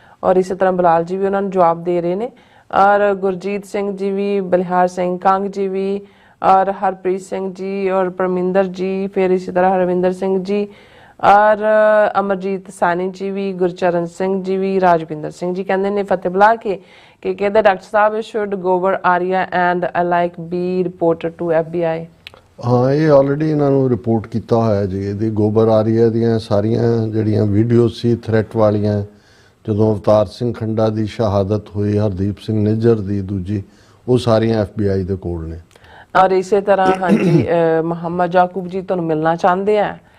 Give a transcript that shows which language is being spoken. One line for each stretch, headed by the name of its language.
Hindi: और इसी तरह बिलाल जी भी उन्होंने जवाब दे रहे ने। और गुरजीत सिंह जी भी, बलिहार सिंह कंग जी भी, और हरप्रीत सिंह जी और परमिंदर जी, फिर इसी तरह हरविंदर सिंह जी और अमरजीत सानी जी भी, गुरचरण सिंह जी भी, राजविंदर सिंह जी कहते ने फतेह बुला के कि कहते डॉक्टर साहब
English: Should गोबर आरिया and like be reported to FBI।
Hindi: हाँ ये ऑलरेडी इन्होंने रिपोर्ट किया होया जी।
Punjabi: ਇਹਦੀ ਗੋਬਰ ਆਰੀਆ ਦੀਆਂ ਸਾਰੀਆਂ ਜਿਹੜੀਆਂ ਵੀਡੀਓ ਸੀ ਥ੍ਰੈਟ ਵਾਲੀਆਂ, ਜਦੋਂ ਅਵਤਾਰ ਸਿੰਘ ਖੰਡਾ ਦੀ ਸ਼ਹਾਦਤ ਹੋਈ, ਹਰਦੀਪ ਸਿੰਘ ਨਿੱਜਰ ਦੀ ਦੂਜੀ, ਉਹ ਸਾਰੀਆਂ FBI ਦੇ ਕੋਲ ਨੇ।
Hindi: और इसी तरह हाँ जी मोहम्मद याकूब जी
Punjabi: ਤੁਹਾਨੂੰ ਮਿਲਣਾ ਚਾਹੁੰਦੇ ਆ।